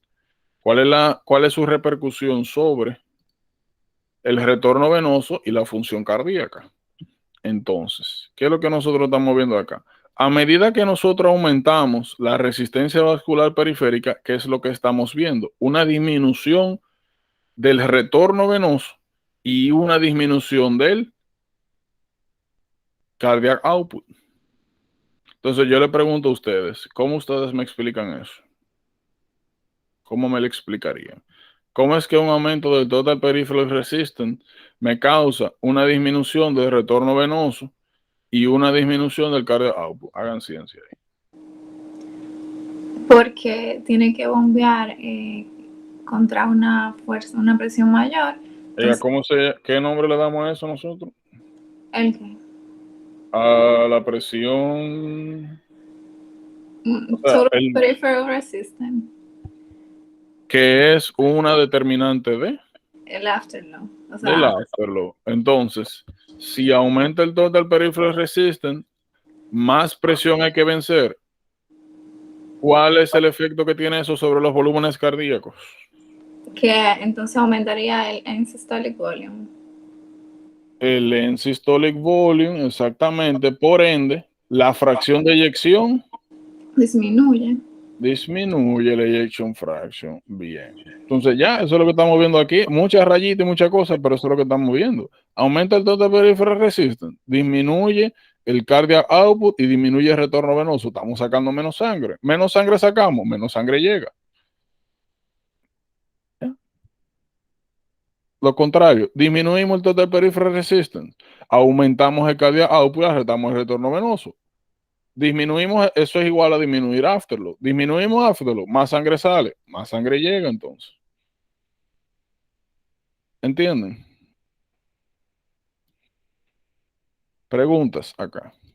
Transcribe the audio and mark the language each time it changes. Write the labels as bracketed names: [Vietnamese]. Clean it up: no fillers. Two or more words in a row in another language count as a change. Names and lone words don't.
[Spanish] ¿Cuál es su repercusión sobre el retorno venoso y la función cardíaca? Entonces, ¿qué es lo que nosotros estamos viendo acá? A medida que nosotros aumentamos la resistencia vascular periférica, ¿qué es lo que estamos viendo? Una disminución del retorno venoso y una disminución del [English] cardiac output. [Spanish] Entonces yo le pregunto a ustedes, ¿cómo ustedes me explican eso? ¿Cómo me lo explicarían? ¿Cómo es que un aumento del [English] total peripheral resistance [Spanish] me causa una disminución del retorno venoso y una disminución del [English] cardiac output? [Spanish] Hagan ciencia ahí. Porque tiene que bombear contra una fuerza, una presión mayor. Entonces, ¿Qué nombre le damos a eso nosotros? ¿el qué? A la presión, o sea, [English] Total peripheral resistance. [Spanish] que es una determinante El afterload. O del sea, afterload. Entonces, si aumenta el [English] total peripheral resistance, [Spanish] más presión hay que vencer. ¿Cuál es el efecto que tiene eso sobre los volúmenes cardíacos? que entonces aumentaría el [English] end systolic volume. [Spanish] El [English] end systolic volume, [Spanish] exactamente. Por ende, la fracción de eyección Disminuye. disminuye la [English] ejection fraction. [Spanish] Bien. Entonces ya, eso es lo que estamos viendo aquí. Muchas rayitas y muchas cosas, pero eso es lo que estamos viendo. Aumenta el [English] total peripheral resistance, [Spanish] disminuye el [English] cardiac output [Spanish] y disminuye el retorno venoso. Estamos sacando menos sangre. Menos sangre sacamos, menos sangre llega. ¿Ya? Lo contrario, disminuimos el [English] total peripheral resistance, [Spanish] aumentamos el cardiac output y arretamos el retorno venoso. Disminuimos, eso es igual a disminuir afterload. Disminuimos afterload, más sangre sale, más sangre llega entonces. ¿Entienden? Preguntas acá.